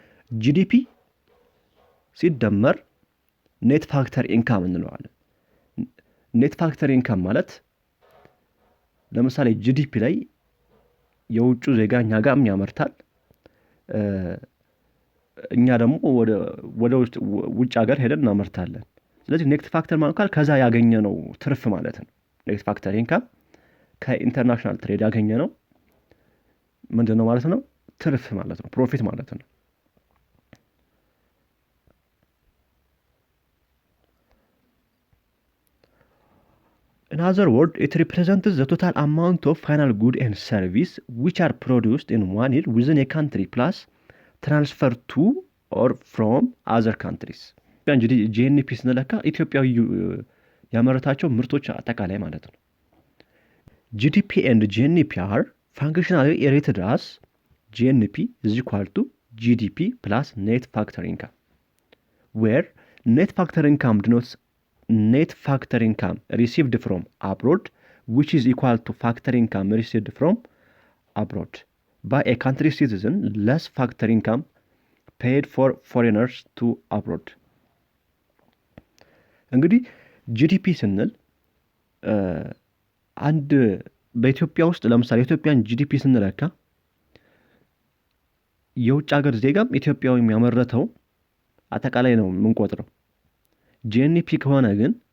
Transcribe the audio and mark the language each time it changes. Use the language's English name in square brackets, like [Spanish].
[Amharic] ጂዲፒ ሲደመር ኔት ፋክተር ኢንካም እንለዋለን። ኔት ፋክተር ኢንካም ማለት ለምሳሌ ጂዲፒ ላይ የውጩ ዜጋ እኛ ጋር ያመርታል፣ እኛ ደግሞ ወደ ውጭ ሀገር ሄደን እናመርታለን። ስለዚህ ኔት ፋክተር ማለት ከዛ ያገኘነው ትርፍ ማለት ነው። ኔት ፋክተር ኢንካም ከኢንተርናሽናል ትሬድ ያገኘ ነው ምንድን ነው ማለት ነው? ትርፍ ማለት ነው፣ ፕሮፊት ማለት ነው። [English] In other words, it represents the total amount of final good and service which are produced in one year within a country plus transfer to or from other countries. [Amharic] ጂኤንፒ ስንለካ ኢትዮጵያዊ ያመረታቸው ምርቶች አጠቃላይ ማለት ነው። [English] GDP and GNP are functionally rated as GNP is equal to GDP plus net factor income, where net factor income denotes net factor income received from abroad, which is equal to factor income received from abroad by a country citizen less factor income paid for foreigners to abroad. [Amharic] እንግዲህ ጂዲፒ ስንል አንድ በኢትዮጵያ ውስጥ ለምሳሌ ኢትዮጵያን ጂዲፒ ስንለካ የውጭ ሀገር ዜጋም ኢትዮጵያዊ የሚያመረተው አጠቃላይ ነው የምንቆጥረው። ጂኤንፒ ከሆነ ግን